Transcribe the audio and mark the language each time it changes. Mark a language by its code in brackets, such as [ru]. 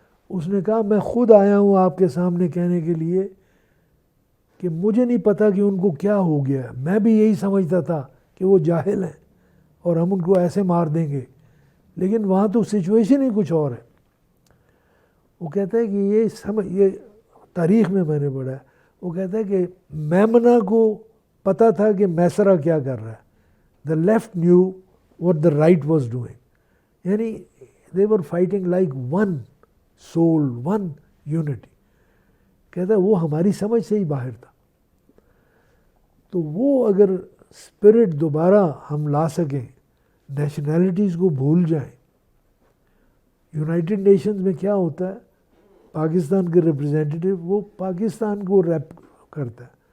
[ur] اس نے کہا میں خود آیا ہوں آپ کے سامنے کہنے کے لیے کہ مجھے نہیں پتا کہ ان کو کیا ہو گیا ہے، میں بھی یہی سمجھتا تھا کہ وہ جاہل ہیں اور ہم ان کو ایسے مار دیں گے، لیکن وہاں تو سچویشن ہی کچھ اور ہے. وہ کہتا ہے کہ یہ تاریخ میں نے پڑھا ہے، وہ کہتا ہے کہ میمنہ کو پتہ تھا کہ میسرہ کیا کر رہا ہے. [en] The left knew what the right was doing. [ur] یعنی [en] they were fighting like one soul, one unity. [ur] کہتا ہے وہ ہماری سمجھ سے ہی باہر تھا. تو وہ اگر اسپرٹ دوبارہ ہم لا سکیں، نیشنلٹیز کو بھول جائیں. یونائٹڈ نیشنز میں کیا ہوتا ہے، پاکستان کے ریپرزینٹیٹیو وہ پاکستان کو ریپ کرتا ہے.